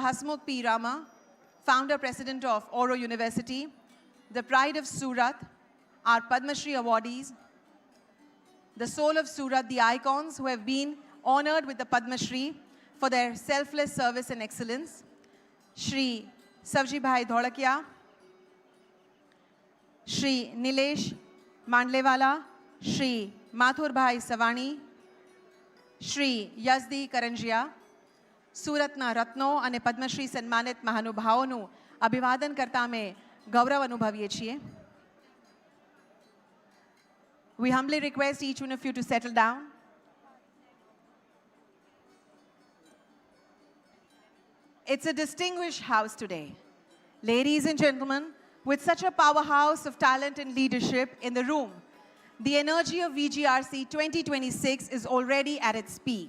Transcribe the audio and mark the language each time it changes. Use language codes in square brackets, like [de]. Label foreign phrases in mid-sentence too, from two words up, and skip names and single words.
[en] Hasmukh P. Rama, founder president of Auro University, the pride of Surat, our Padma Shri awardees, the soul of Surat, the icons who have been honored with the Padma Shri for their selfless service and excellence, Shri Savji Bhai Dholakia, Shri Nilesh Mandlewala, Shri Mathur Bhai Savani, Shri Yazdi Karanjia, [gu] સુરતના રત્નો અને પદ્મશ્રી સન્માનિત મહાનુભાવોનું અભિવાદન કરતા અમે ગૌરવ અનુભવીએ છીએ. [en] We humbly request each one of you to settle down. It's a distinguished house today. Ladies and gentlemen, with such a powerhouse of talent and leadership in the room, the energy of VGRC 2026 is already at its peak.